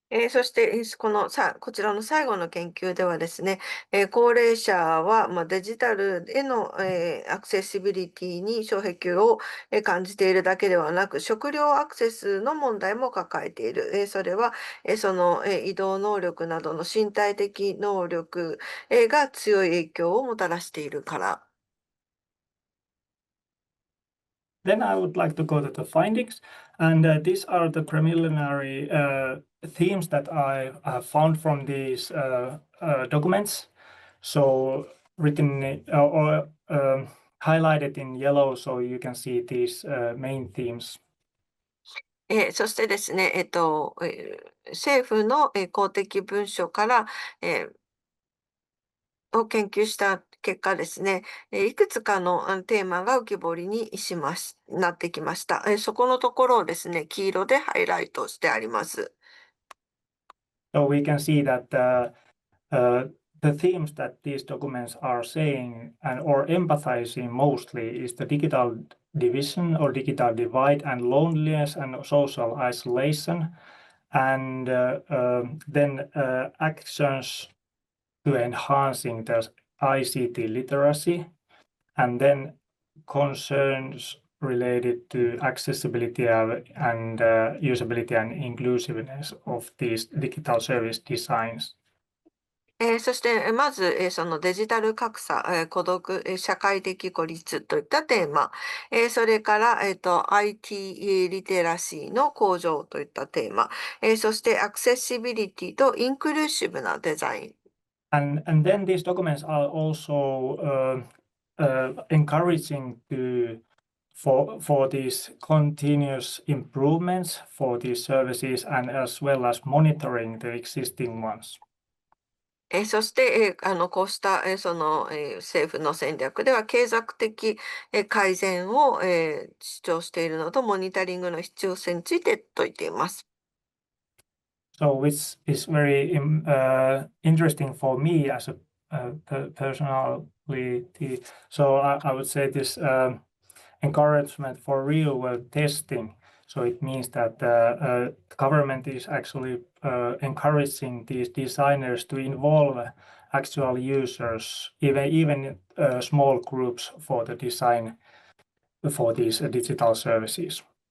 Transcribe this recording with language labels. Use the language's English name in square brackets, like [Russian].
[Japanese] そして、こちらの最後の研究ではですね、高齢者は、デジタルへの、アクセシビリティに障壁を、感じているだけではなく、食料アクセスの問題も抱えている。それは、その、移動能力などの身体的能力、が強い影響をもたらしているから。 [English] Then I would like to go to the findings, and these are the preliminary themes that I have found from these documents. So written or highlighted in yellow, so you can see these main themes. [Japanese] そしてですね、政府の、公的文書から、を研究した結果ですね、いくつかのテーマが浮き彫りになってきました。そこのところをですね、黄色でハイライトしてあります。 [English] So we can see that the themes that these documents are saying or empathizing mostly is the digital division or digital divide and loneliness and social isolation, and then actions to enhancing the ICT literacy, and then concerns related to accessibility and usability and inclusiveness of these digital service designs. [Japanese] そして、まず、そのデジタル格差、孤独、社会的孤立といったテーマ、それから、IT リテラシーの向上といったテーマ、そしてアクセシビリティとインクルーシブなデザイン。 [English] And then these documents are also encouraging for these continuous improvements for these services, and as well as monitoring the existing ones. [Japanese] そして、こうした、その、政府の戦略では継続的、改善を、主張しているのと、モニタリングの必要性について説いています。 [English] So which is very interesting for me as a personality. So I would say this encouragement for real world testing. So it means that the government is actually encouraging these designers to involve actual users, even small groups for the design for these digital services.